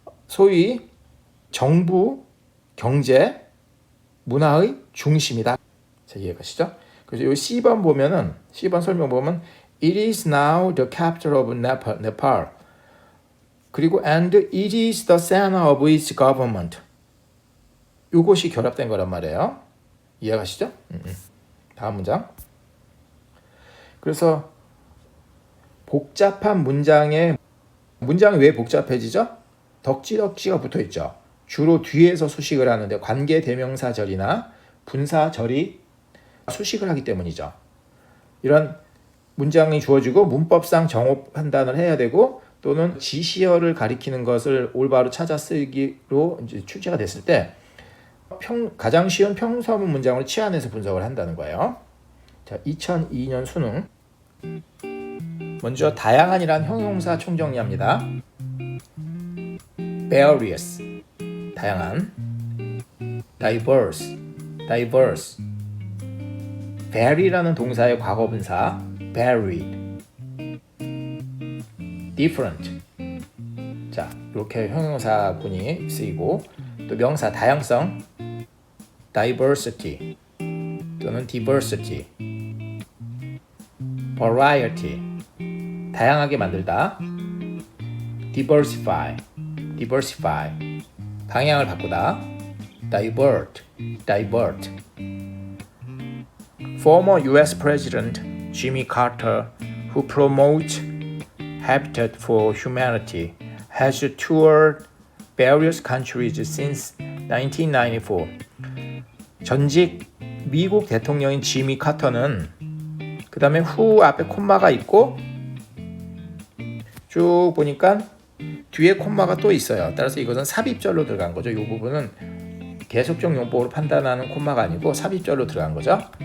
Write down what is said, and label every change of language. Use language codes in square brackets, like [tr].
[ko] 소위 정부, 경제, 문화의 중심이다. 자, 이해가시죠? [en] 그래서 이 C번 보면은 C번 설명 보면 It is now the capital of Nepal. 그리고 and it is the center of its government. [ko] 이것이 결합된 거란 말이에요. 이해가시죠? 다음 문장. 그래서 복잡한 문장이 왜 복잡해지죠? 덕지덕지가 붙어 있죠. 주로 뒤에서 수식을 하는데 관계 대명사절이나 분사절이 수식을 하기 때문이죠. 이런 문장이 주어지고 문법상 정호 판단을 해야 되고 또는 지시어를 가리키는 것을 올바로 찾아 쓰기로 이제 출제가 됐을 때 가장 쉬운 평서문 문장으로 치환해서 분석을 한다는 거예요. 자, 2002년 수능. 먼저 다양한이란 형용사 총정리합니다. various, 다양한. diverse, vary라는 동사의 과거분사 varied, different. 자, 이렇게 형용사군이 쓰이고 또 명사 다양성 diversity 또는 diversity, variety 다양하게 만들다, diversify 방향을 바꾸다, divert. [en] Former U.S. President Jimmy Carter, who promotes Habitat for Humanity, has toured various countries since 1994. [ko] 전직 미국 대통령인 지미 카터는 그 다음에 후 앞에 콤마가 있고 쭉 보니까 뒤에 콤마가 또 있어요. 따라서 이것은 삽입절로 들어간 거죠. 이 부분은 계속적 용법으로 판단하는 콤마가 아니고 삽입절로 들어간 거죠.